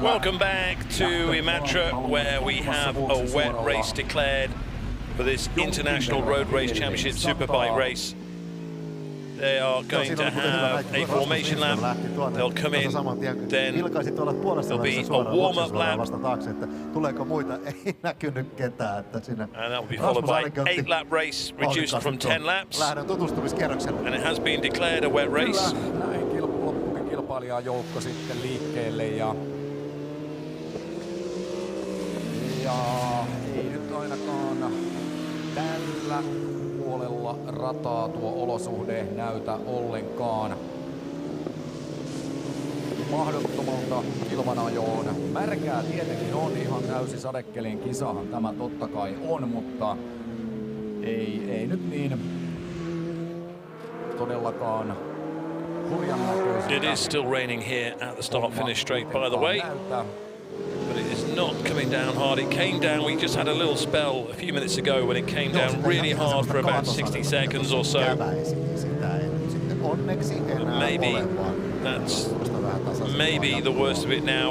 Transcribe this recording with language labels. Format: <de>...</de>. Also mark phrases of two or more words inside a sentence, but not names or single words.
<en>Welcome back to Imatra, where we have a wet race declared for this International Road Race Championship Superbike race. They are going to have a formation lap. They'll come in, then there'll be a warm-up lap.</en> <fi>Tuleeko muita? Ei näkynyt ketään.</fi> <en>And that will be followed by 8-lap race, reduced from 10 laps. And it has been declared a wet race.</en> <fi>Näin loppukin kilpailijajoukko sitten liikkeelle ja ei nyt ainakaan tällä puolella rataa tuo olosuhde näytä ollenkaan mahdottomalta ilmanajoon. Märkää tietenkin on, ihan täysi sadekelin kisahan tämä totta kai on, mutta ei nyt niin todellakaan hurjan näköistä.</fi> <en>It is still raining here at the start-finish straight, by the way. But it is not coming down hard. It came down, we just had a little spell a few minutes ago when it came down really hard for about 60 seconds or so. Maybe that's maybe the worst of it now.</en>